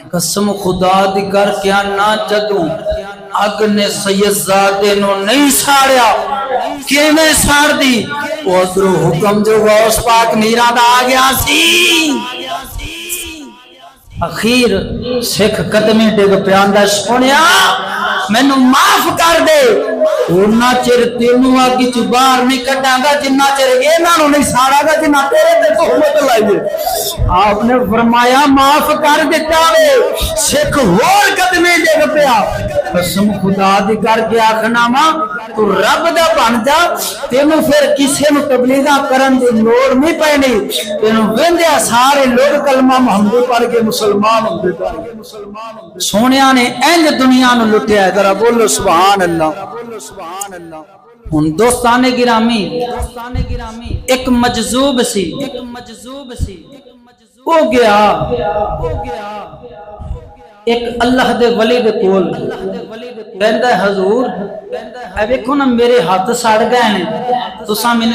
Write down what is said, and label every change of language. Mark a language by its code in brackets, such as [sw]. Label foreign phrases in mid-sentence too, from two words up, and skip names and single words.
[pa] قسم خدا دی کر کیا نہ جدوں اگ نے سید زادے نو نہیں ساڑیا کیویں ساڑ دی ادھروں حکم جو غوث پاک میرا دا آ گیا سی اخیر سکھ قدمیں ڈگ پیاندا سونیا مینوں معاف کر دے اونا چر تینوں آگی چ باہر نہیں کڈاں گا جنہ چر انہاں نوں نہیں ساڑا گا جنہ تیرے تے تہمت لائیے آپ نے فرمایا معاف کر دیتا وے سکھ ہور قدمیں ڈگ پیا قسم خدا دی کر کے آکھنا وا تو رب دا بن جا تینوں پھر کسے نوں تبلیغاں کرن دی لوڑ نہیں پینی تینوں ویندیا سارے لوگ کلمہ محمد پڑھ کے مسلمان ہوندے سونیا نے انج دنیا نوں لٹیا ہے ذرا بولو [ar] سبحان اللہ [pa] ہن دوستان گرامی ایک مجذوب سی ہو گیا ایک اللہ دے ولی دے کول کہندا ہے حضور اے ویکھو نا میرے ہاتھ سڑ گئے ہیں تساں مینوں